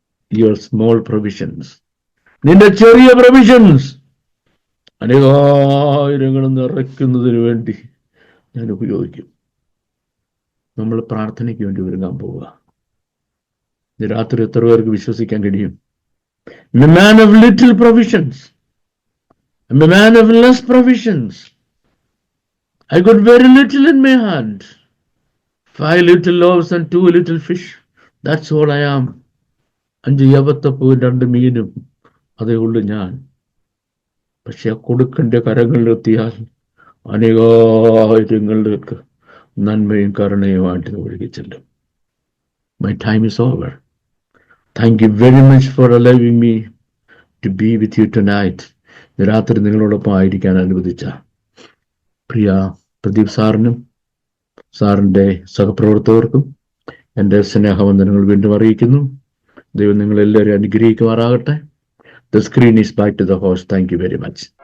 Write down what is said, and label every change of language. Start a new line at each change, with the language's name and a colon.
English: Your small provisions,
Malayalam: നിന്റെ ചെറിയ provisions, അനേകായിരങ്ങൾ നിറയ്ക്കുന്നതിന് വേണ്ടി ഞാൻ ഉപയോഗിക്കും. നമ്മൾ പ്രാർത്ഥനയ്ക്ക് വേണ്ടി ഒരുങ്ങാൻ പോവുക. രാത്രി എത്ര പേർക്ക് വിശ്വസിക്കാൻ കഴിയും?
English: A man of little provisions, I'm a man of less provisions. I got very little in my hand. 5 little loaves and 2 little fish. That's all I am.
Malayalam: 5 യവത്തപ്പവും 2 മീനും, അതേ ഉള്ളു ഞാൻ. പക്ഷെ കൊടുക്കണ്ട കരങ്ങളിലെത്തിയാൽ അനേകായിരങ്ങൾക്ക് നന്മയും കരുണയുമായിട്ട് ഒഴുകി ചെല്ലും.
English: My time is over. Thank you very much for allowing me to be with you tonight.
Malayalam: രാത്രി നിങ്ങളോടൊപ്പം ആയിരിക്കാൻ അനുവദിച്ച പ്രിയ പ്രദീപ് സാറിനും സാറിൻ്റെ സഹപ്രവർത്തകർക്കും എൻ്റെ സ്നേഹവന്ദനങ്ങൾ വീണ്ടും അറിയിക്കുന്നു. ദൈവം നിങ്ങളെല്ലാവരും അനുഗ്രഹിക്കുമാറാകട്ടെ.
English: The screen is back to the host. Thank you very much.